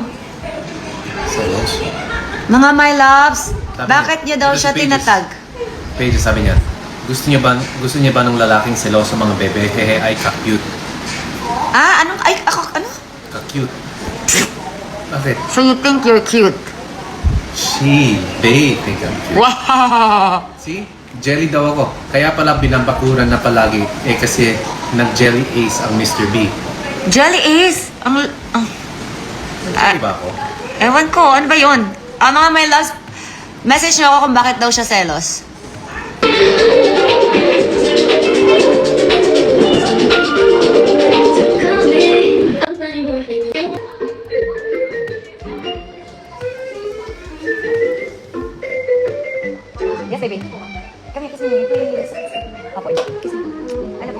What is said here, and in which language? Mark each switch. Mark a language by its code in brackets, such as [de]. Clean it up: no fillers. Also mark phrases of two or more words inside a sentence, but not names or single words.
[tl] Selos? Mga [en] my loves, [tl] Sabi bakit niyo niya, daw because siya pages. tinatag? Pages, sabi niya, gusto niya ba ng lalaking seloso mga bebe? Hehe, ay ka-cute. Ah, anong, ay, ako, ano? Ka-cute. Bakit? [en] So you think you're cute? They think I'm cute. Wow! See? [tl] Jelly daw ako. Kaya pala binabakuran na palagi. Kasi nag-jelly ace ang Mr. B. Jelly Ace! Jelly ba ako? Ewan ko, ano ba yun? Mga [en] my loves, [tl] message niyo ako kung bakit daw siya selos. [en] Yes, baby. Come here, kiss me. Please. Opo, kiss me. I love you.